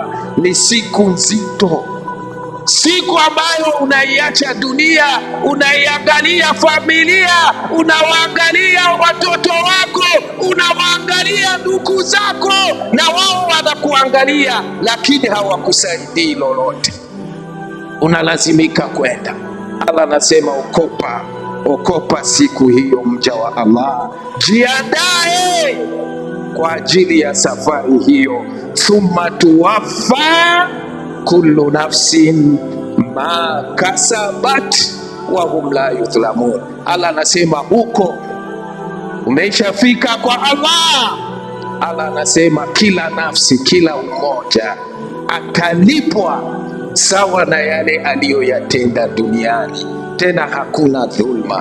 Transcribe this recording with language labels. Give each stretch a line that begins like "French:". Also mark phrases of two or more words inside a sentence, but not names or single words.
Swahili: Ni siku nzito, siku ambayo unaiacha dunia, unaiangalia familia, unawaangalia watoto wako, unawaangalia ndugu zako, na wao wanakuangalia, lakini hawakusaidii lolote, unalazimika kwenda. Allah anasema okopa siku hiyo, mja wa Allah, jiandae kwa ajili ya safari hiyo.
Arabic: ثم توفى كل نفس ما كسبت وهم لا يظلمون.
Swahili: Allah anasema huko umeshafika kwa Allah. Allah anasema kila nafsi, kila mmoja atalipwa sawa na yale aliyoyatenda duniani, tena hakuna dhulma.